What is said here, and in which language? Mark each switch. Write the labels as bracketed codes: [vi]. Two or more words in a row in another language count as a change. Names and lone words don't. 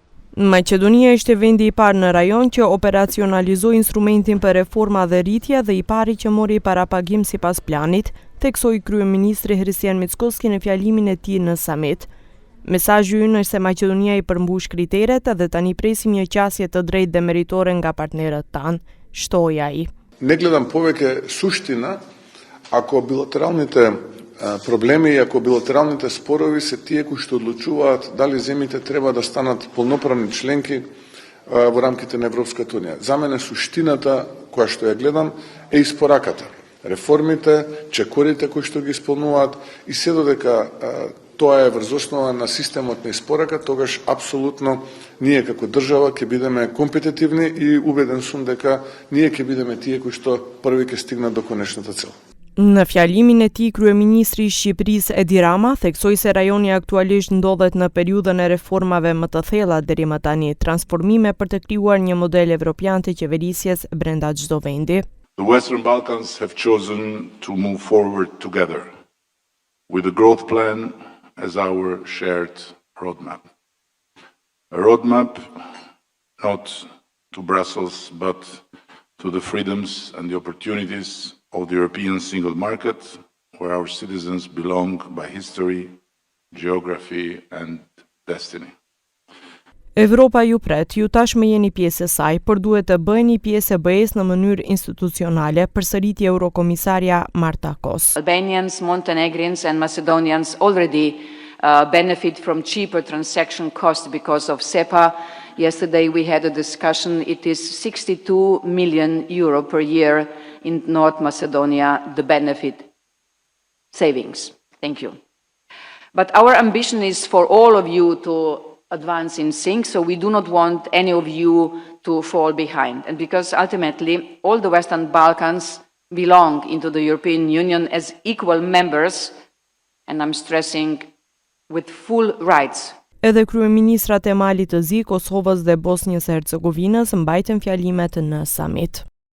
[sq] Maqedonia ishte vendi i parë në rajon që operacionalizoi instrumentin për reforma dhe rritje dhe i pari që mori parapagim sipas planit, theksoi kryeministri Hristijan Mickoski në fjalimin e tij në samit. Mesazhi ynë është se Maqedonia i përmbush kriteret dhe tani presim një qasje të drejtë dhe meritore nga partnerët tanë, shtoi ai. [mk] Не гледам повеќе суштина ако билатералните проблеми и ако билатералните спорови се тие кои што одлучуваат дали земјите треба да станат полноправни членки во рамките на Европската унија. За мене суштината која што ја гледам е испораката. Реформите, чекорите кои што ги исполнуваат и се додека тоа е врз основа на системот на испорака, тогаш апсолутно ние како држава ќе бидеме компетитивни и убеден сум дека ние ќе бидеме тие кои што први ќе стигнат до конечната цел. [sq] Në fjalimin e tij, kryeministri i Shqipërisë Edi Rama theksoi se rajoni aktualisht ndodhet në periudhën e reformave më të thella deri më tani, transformime për të krijuar një model evropian të qeverisjes brenda çdo vendi. [en] The Western Balkans have chosen to move forward together with the growth plan as our shared roadmap. A roadmap not to Brussels but to the freedoms and the opportunities of the European single market, where our citizens belong by history, geography and destiny. [sq] Evropa ju pret, ju tashmë jeni pjesë e saj, por duhet të bëheni pjesë e BE-s në mënyrë institucionale, përsëriti Eurokomisaria Marta Kos. [en] Albanians, Montenegrins and Macedonians already benefit from cheaper transaction costs because of SEPA. Yesterday we had a discussion. It is 62 million euro per year in North Macedonia, the benefit savings. Thank you. But our ambition is for all of you to advance in sync, so we do not want any of you to fall behind. And because ultimately all the Western Balkans belong into the European Union as equal members, and I'm stressing with full rights. [sq] Edhe kryeministrat e Malit të Zi, Kosovës dhe Bosnjës e Hercegovinës mbajtën fjalimet në samit.